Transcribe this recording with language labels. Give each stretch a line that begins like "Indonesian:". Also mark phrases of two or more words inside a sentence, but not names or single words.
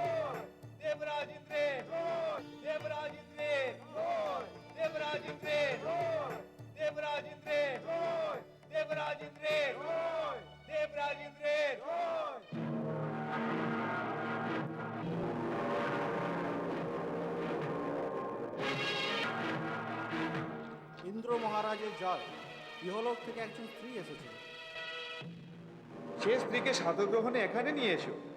Bangla: देवराज इंद्र, देवराज इंद्र, देवराज इंद्र, देवराज इंद्र, देवराज इंद्र, देवराज इंद्र। ইন্দ্র মহারাজের জয়। ইহলোক থেকে একজন স্ত্রী এসেছে। সে স্ত্রীকে সাদর গ্রহণে এখানে নিয়ে এসো।